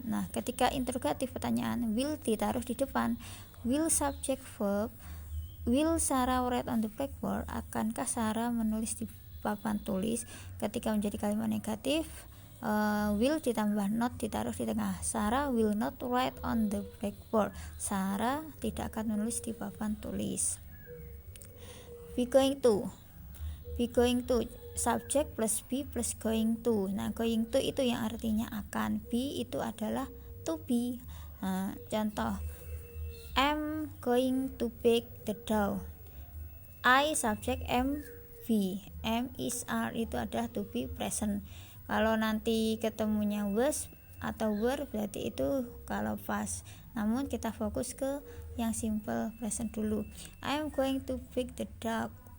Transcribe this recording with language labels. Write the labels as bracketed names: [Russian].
[Indonesian] Nah, ketika interrogatif pertanyaan, will ditaruh di depan. [English] Will subject verb. Will Sarah write on the blackboard? [Indonesian] Akankah Sarah menulis di papan tulis? Ketika menjadi kalimat negatif, will ditambah not ditaruh di tengah. [English] Sarah will not write on the blackboard. [Indonesian] Sarah tidak akan menulis di papan tulis. [English] Be going to. Be going to subject plus be plus going to. [Indonesian] Nah, going to itu yang artinya akan. Be itu adalah to be. Nah, contoh, [English] I'm going to bake the dough. I subject am be. Am is are [Indonesian] itu adalah [English] to be present. [Indonesian] Kalau nanti ketemunya was atau were berarti itu kalau past. Namun kita fokus ke yang simple present dulu. [English] I am going to bake the dough.